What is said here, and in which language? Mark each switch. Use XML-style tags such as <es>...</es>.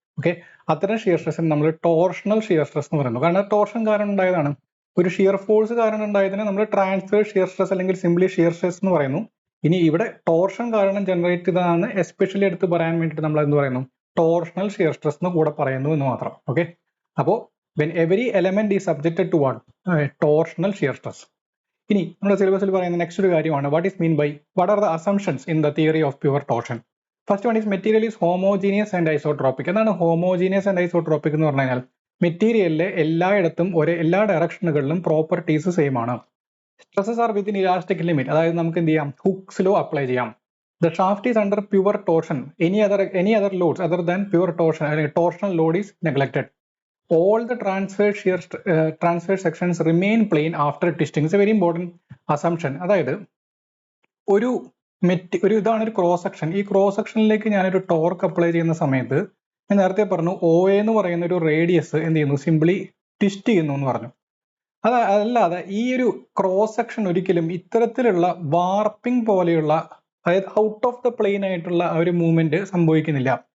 <ml>Okay, അത്തരം shear സ്ട്രെസ്സിന് നമ്മൾ torsional shear stress എന്ന് പറയുന്നു. കാരണം ടോർഷൻ കാരണം ഉണ്ടായതാണ്. ഒരു ഷിയർ ഫോഴ്സ് കാരണം ഉണ്ടായതിനെ നമ്മൾ ട്രാൻസ്ഫർ ഷിയർ സ്ട്രെസ് അല്ലെങ്കിൽ സിംപ്ലി ഷിയർ സ്ട്രെസ് എന്ന് പറയുന്നു. ഇനി ഇവിടെ ടോർഷൻ കാരണം ജനറേറ്റ് ചെയ്തതാണ് എസ്പെഷ്യലി എടുത്ത് പറയാൻ വേണ്ടിയിട്ട് നമ്മൾ എന്ത് പറയുന്നു, ടോർഷണൽ ഷിയർ സ്ട്രെസ് എന്ന് കൂടെ പറയുന്നു എന്ന് മാത്രം.</ml> <en>okay,</en> <ml>അപ്പോൾ</ml> <en>when every element is subjected to what? Torsional shear stress.</en> <ml>ഇനി നമ്മുടെ സിലബസിൽ പറയുന്ന നെക്സ്റ്റ് ഒരു കാര്യമാണ്</ml> <en>What is mean by what are the assumptions in the theory of pure torsion. First one is material is homogeneous and isotropic.</en> <ml>എന്താണ് homogeneous and isotropic എന്ന് പറഞ്ഞു കഴിഞ്ഞാൽ മെറ്റീരിയലിലെ എല്ലായിടത്തും എല്ലാ ഡയറക്ഷനുകളിലും പ്രോപ്പർട്ടീസ് സെയിം ആണ്.</ml> <en>stresses are within elastic limit,</en> <ml>അതായത് നമുക്ക് എന്ത് ചെയ്യാം, ഹുക്സ് ലോ അപ്ലൈ ചെയ്യാം.</ml> <en>the shaft is under pure torsion, any other loads other than pure torsion</en> <ml>അല്ലെങ്കിൽ</ml> <en>Torsional load is neglected. All the transfer sections remain plane after twisting. It's a very important assumption.</en> <ml>അതായത് ഒരു ഇതാണ് ഒരു cross section. ഈ cross സെക്ഷനിലേക്ക് ഞാനൊരു torque apply ചെയ്യുന്ന സമയത്ത് ഞാൻ നേരത്തെ പറഞ്ഞു OA എന്ന് പറയുന്ന ഒരു റേഡിയസ് എന്ത് ചെയ്യുന്നു, സിംപ്ലി ട്വിസ്റ്റ് ചെയ്യുന്നു എന്ന് പറഞ്ഞു. അതല്ലാതെ ഈ ഒരു ക്രോസ് സെക്ഷൻ ഒരിക്കലും ഇത്തരത്തിലുള്ള വാർപ്പിംഗ് പോലെയുള്ള, അതായത് ഔട്ട് ഓഫ് ദ പ്ലെയിൻ ആയിട്ടുള്ള ഒരു മൂവ്മെന്റ് സംഭവിക്കുന്നില്ല.</ml>